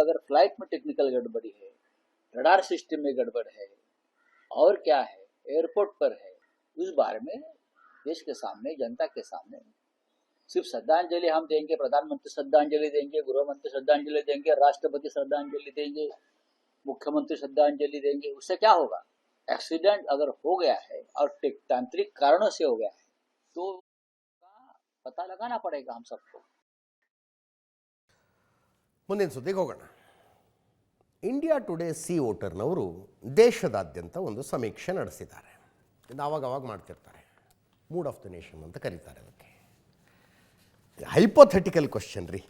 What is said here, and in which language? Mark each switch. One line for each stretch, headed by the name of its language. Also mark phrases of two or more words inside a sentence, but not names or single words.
Hindi: अगर फ्लाइट में टेक्निकल गड़बड़ी है, रडार सिस्टम में गड़बड़ है और क्या है, एयरपोर्ट पर है, उस बारे में देश के सामने, जनता के सामने सिर्फ श्रद्धांजलि हम देंगे, प्रधानमंत्री श्रद्धांजलि देंगे, गृहमंत्री श्रद्धांजलि देंगे, राष्ट्रपति श्रद्धांजलि देंगे, मुख्यमंत्री श्रद्धांजलि देंगे, उससे क्या होगा? एक्सीडेंट अगर हो गया है और तांत्रिक कारणों से हो गया है तो पता लगाना पड़ेगा हम सबको।
Kannada: ಮುಂದಿನ ಸುದ್ದಿಗೆ ಹೋಗೋಣ. ಇಂಡಿಯಾ ಟುಡೇ ಸಿ ವೋಟರ್ನವರು ದೇಶದಾದ್ಯಂತ ಒಂದು ಸಮೀಕ್ಷೆ ನಡೆಸಿದ್ದಾರೆ. ಇದು ಆವಾಗ ಮಾಡ್ತಿರ್ತಾರೆ,
English: mood of the nation
Kannada: ಅಂತ ಕರೀತಾರೆ ಅದಕ್ಕೆ.
English: hypothetical question ರೀ.